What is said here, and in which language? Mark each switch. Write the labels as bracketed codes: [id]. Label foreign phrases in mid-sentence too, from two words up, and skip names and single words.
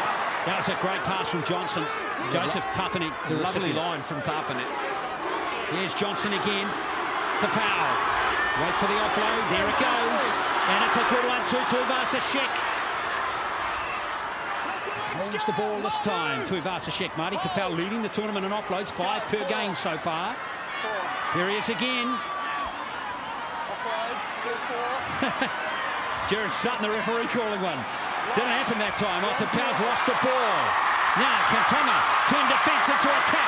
[en] That was a great pass from Johnson. Joseph Tapani. The lovely line from Tapani. Here's Johnson again. To Powell. Wait for the offload. There it goes. And it's a good one to Tuivasa-Sheck. Holds the ball this time. Tuivasa-Sheck. Marty Tapau leading the tournament in offloads. 5 per game so far. Here he is again. Offload, still 4. Jared Sutton, the referee, calling one. Didn't happen that time. Tapau's lost the ball. Now can Tonga turn defence into attack.